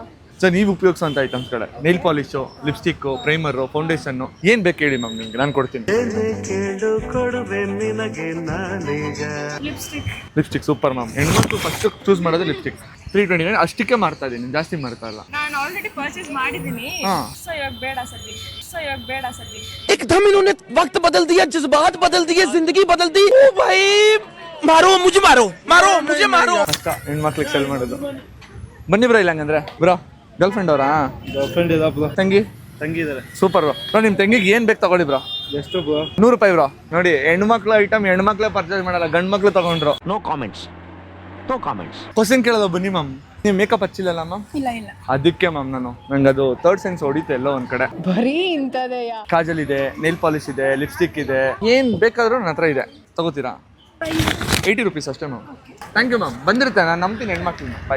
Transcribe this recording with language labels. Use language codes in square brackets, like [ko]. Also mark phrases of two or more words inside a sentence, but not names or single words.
[kn] ಸರ್ ನೀವು ಉಪಯೋಗಿಸೋಂಥ ಐಟಮ್ಸ್ಗಳೇ, [en] nail polish, lipstick, primer, foundation, [kn] ಏನು ಬೇಕು ಹೇಳಿ ಮ್ಯಾಮ್, ನಿಮ್ಗೆ ನಾನು ಕೊಡ್ತೀನಿ. [en] lipstick super ma'am. [kn] ಹೆಣ್ಮಕ್ಳು [en] first choose [kn] ಮಾಡೋದು ಲಿಪ್ಸ್ಟಿಕ್. 329 ಅಷ್ಟಕ್ಕೆ ಮಾಡ್ತಾ ಇದ್ದೀನಿ, ಜಾಸ್ತಿ ಮಾಡ್ತಾ ಇಲ್ಲ. ನಾನು [en] already purchase [kn] ಮಾಡಿದ್ದೀನಿ. ಸೊ ಇವಾಗ ಬೇಡ ಸದ್ಯ. [hi] एकदम इन्होंने वक्त बदल दिया, जज्बात बदल दिए, जिंदगी बदल दी। ओ भाई, मारो मुझे [kn] ಅಷ್ಟ ಹೆಣ್ಮಕ್ಳಿಗೆ ಸೆಲ್ ಮಾಡೋದು. ಬನ್ನಿ ಬ್ರೋ, ಇಲ್ಲ ಹಂಗಂದ್ರೆ ಬ್ರೋ. [en] girl friend [kn] ಅವರಾ? ತಂಗಿ ಇದಾರೆ. [en] super bro. [kn] ನಿಮ್ಮ ತಂಗಿಗೆ ಏನ್ ಬೇಕು ತಗೊಳ್ಳಿ ಬ್ರೋ. ಎಷ್ಟು ಬ್ರೋ? 100 ರೂಪಾಯಿ ಬ್ರೋ. ನೋಡಿ, ಹೆಣ್ಮಕ್ಳು ಐಟಮ್ ಹೆಣ್ಮಕ್ಳೇ ಪರ್ಚೇಸ್ ಮಾಡಲ್ಲ, ಗಂಡ್ ಮಕ್ಳು ತಗೊಂಡ್ರು. [en] no comments. [kn] ಕ್ವಶನ್ ಕೇಳೋದು ಬನ್ನಿ ಮ್ಯಾಮ್. ನೀವು ಮೇಕಪ್ ಹಚ್ಚಿಲ್ಲಲ್ಲ ಮ್ಯಾಮ್? ಇಲ್ಲ. ಅದಕ್ಕೆ ಮ್ಯಾಮ್ ನಂಗೆ ಅದು [en] third sense [kn] ಹೊಡಿತೆ ಎಲ್ಲೋ ಒಂದ್ ಕಡೆ. ಬರೀ ಇಂಥದೇ. ಕಾಜಲ್ ಇದೆ, [en] nail polish [kn] ಇದೆ, ಲಿಪ್ಸ್ಟಿಕ್ ಇದೆ, ಏನ್ ಬೇಕಾದ್ರೂ ನನ್ನ ಹತ್ರ ಇದೆ. ತಗೋತೀರಾ? 80 rupees ಅಷ್ಟೇ ಮ್ಯಾಮ್. [en] thank you ma'am. [kn] ಬಂದಿರುತ್ತೆ, ನಾನು ನಂಬ್ತೀನಿ ಹೆಣ್ಮಕ್ಳು. ಬಾಯ್.